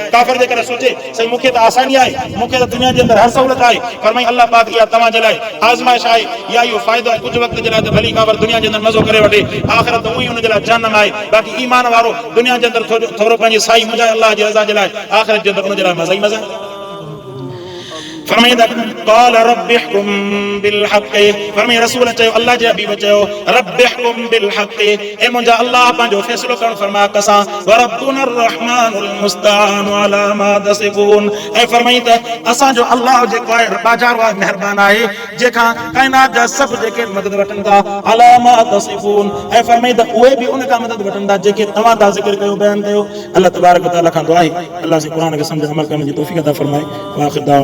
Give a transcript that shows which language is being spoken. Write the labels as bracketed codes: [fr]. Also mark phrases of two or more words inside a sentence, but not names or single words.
[sd] काफ़िर जे करे सोचे सही मूंखे त आसानी आहे, मूंखे त दुनिया जे अंदरि हर सहूलियत आहे। फरमाई अल्लाह पाक इहा तव्हां जे लाइ आज़माइश आहे या इहो फ़ाइदो आहे कुझु वक़्त जे लाइ त भली काफ़िर दुनिया जे अंदरि मज़ो करे वठे, आख़िरत उहो ई हुन जे लाइ जहन्नम आहे। बाक़ी ईमान वारो दुनिया जे अंदरि थोरो पंहिंजी साई मुंझाए अल्लाह जी रज़ा जे लाइ, आख़िरत जे अंदरि हुन जे लाइ मज़ा ई मज़ा। फरमाईंदा [ar] قال رب احكم بالحق [sd] फरमाई रसूल चयो अल्लाह जे हबीब चयो [ar] رب احكم بالحق [sd] ए मुंहिंजा अल्लाह पंहिंजो फ़ैसिलो करणु फरमा कसां [ar] وربنا الرحمن المستعان على ما تصفون [sd] ऐं फरमाई त असांजो अल्लाह जेको आहे बाज़ार आहे महिरबान आहे जेखां काइनात जा सभु जेके मदद वठनि था [ar] على ما تصفون [sd] ऐं फरमाई त उहे बि उन खां मदद वठनि था जेके तव्हां था ज़िक्र कयो बयान कयो। अल्लाह [ar] تبارك وتعالى [sd] खां दुआ आहे अल्लाह से क़ुरान खे सम्झ अमल करण जी तौफ़ीक़ अता फरमाए।